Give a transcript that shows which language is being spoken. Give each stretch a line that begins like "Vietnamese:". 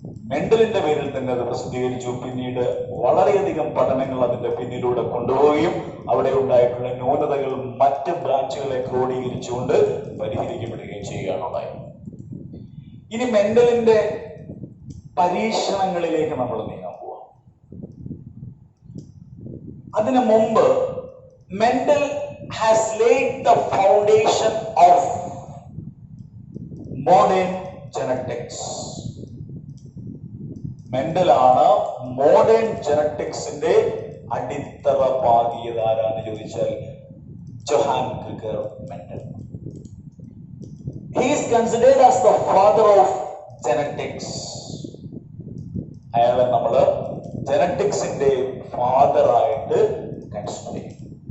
Malayalam: മെൻഡലിന്റെ പേരിൽ തന്നെ അത് പ്രസിദ്ധീകരിച്ചു. പിന്നീട് വളരെയധികം പഠനങ്ങൾ അതിന്റെ പിന്നിലൂടെ കൊണ്ടുപോവുകയും അവിടെ ഉണ്ടായിട്ടുള്ള ന്യൂനതകൾ മറ്റ് ബ്രാഞ്ചുകളെ ക്രോഡീകരിച്ചുകൊണ്ട് പരിഹരിക്കപ്പെടുകയും ചെയ്യുകയാണ് ഉണ്ടായത്. ഇനി മെൻഡലിന്റെ പരീക്ഷണങ്ങളിലേക്ക് നമ്മൾ നീങ്ങാൻ പോവാം. അതിനു മുമ്പ്
English: Mendel has laid the foundation of modern genetics.
Malayalam: Mendel ആണ് മോഡേൺ ജനറ്റിക്സിന്റെ അടിത്തറ പാകിയത് ആരാന്ന് ചോദിച്ചാൽ Johan ക്രിഗർ Mendel.
English: He is considered as the father of genetics.
Malayalam: അയാളെ നമ്മള് ജനറ്റിക്സിന്റെ ഫാദർ ആയിട്ട് കൺസിഡർ ചെയ്യും.